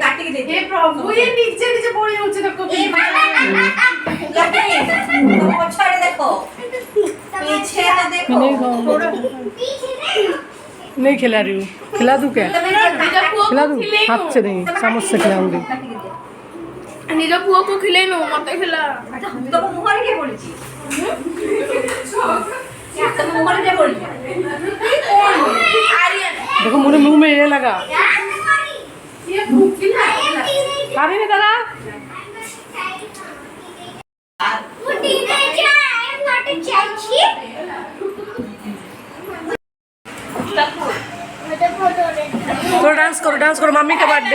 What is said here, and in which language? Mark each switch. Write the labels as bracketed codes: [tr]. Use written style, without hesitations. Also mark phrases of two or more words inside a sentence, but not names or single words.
[hi] हे प्रभु ये नीचे नीचे पड़ी होचे देखो तो पछाड़े देखो पीछे तो देखो पीछे नहीं नहीं खिला रही हूँ, खिला दूँ क्या, खिला दूँ, हाथ से नहीं चम्मच से खिलाऊंगी। [or] ନିଜ ପୁଅକୁ ଖିଲେଇନୁ ମତେ ଖିଲା ତମ ମୁହଁରେ କିଏ ବୋଳିଛି ତମ ମୁହଁରେ କିଏ ବୋଳିଛି [hi] देखो मेरे मुंह में ये लगा खा रही है दादा तो डांस करो मम्मी का बर्थडे